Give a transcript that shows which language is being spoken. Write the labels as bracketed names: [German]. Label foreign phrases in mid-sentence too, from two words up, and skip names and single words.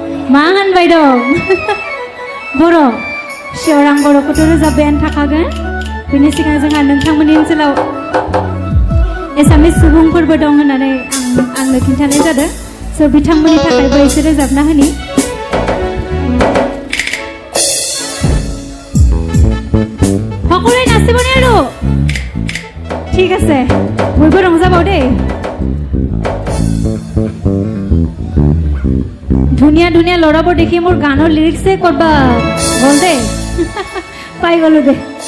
[Bodo] मा होनबाय दं बर' सियर आं बर'खौथ' रोजाबबायानो थाखागोन बेनि सिगां जोंहा नोंथांमोननि ओनसोलाव एसामिस सुबुंफोरबो दं होननानै आंनो खिन्थानाय जादों स' बिथांमोननि थाखायबो एसे रोजाबना होनि [Assamese] সকলোৱে নাচিবনে আৰু ঠিক আছে বইব ৰংজাবাও দেই ধুনীয়া ধুনীয়া ল'ৰাবোৰ দেখি মোৰ গানৰ লিৰিক্সে কৰবা গ'ল দেই পাই গ'লো দে